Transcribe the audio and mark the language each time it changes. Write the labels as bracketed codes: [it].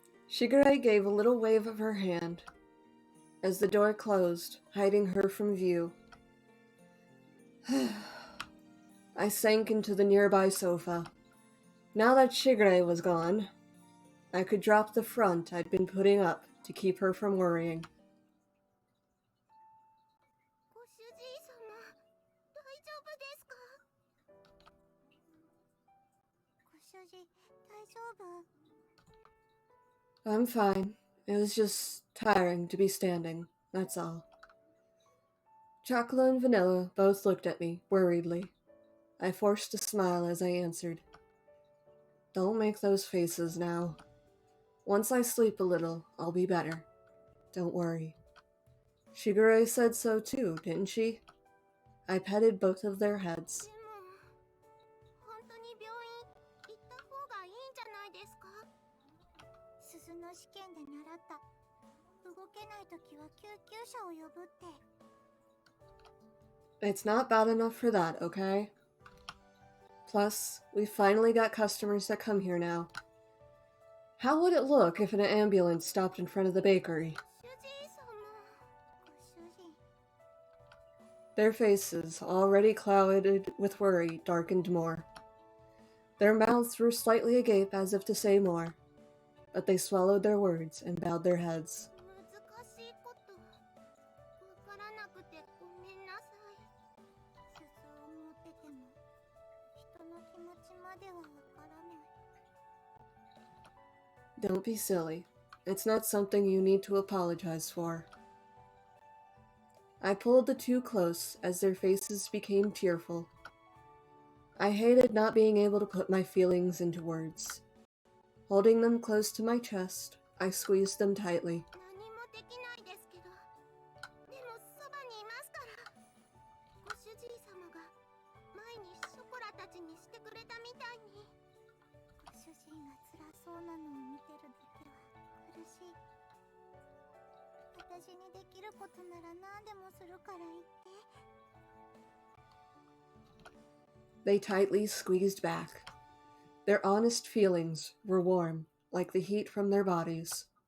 [en] Shigure gave a little wave of her hand as the door closed, hiding her from view. I sank into the nearby sofa. Now that Shigure was gone, I could drop the front I'd been putting up to keep her from worrying. [ja] ご主人様、大丈夫ですか？ご主人、大丈夫？ [en] I'm fine. It was just tiring to be standing, that's all. Chocolate and Vanilla both looked at me, worriedly. I forced a smile as I answered. Don't make those faces now. Once I sleep a little, I'll be better. Don't worry. Shigure said so too, didn't she? I petted both of their heads. [ja] でも、本当に病院行った方がいいんじゃないですか？鈴の試験で習った。動けないときは救急車を呼ぶって。 [en] It's not bad enough for that, okay? Plus, we finally got customers that come here now. How would it look if an ambulance stopped in front of the bakery? [ja] 主人様、ご主人。 [en] Their faces, already clouded with worry, darkened more. Their mouths were slightly agape as if to say more, but they swallowed their words and bowed their heads. [ja] 難しいこと。わからなくてごめんなさい。鈴を持ってても、人の気持ちまではわからない。 [en] Don't be silly. It's not something you need to apologize for. I pulled the two close as their faces became tearful. I hated not being able to put my feelings into words. Holding them close to my chest, I squeezed them tightly. [ja] 何もできないですけど、でもそばにいますから。ご主人様が前にショコラたちにしてくれたみたいに。ご主人が辛そうなのを見てるだけは苦しい。私にできることなら何でもするから言って。 [en] They tightly squeezed back. Their honest feelings were warm, like the heat from their bodies.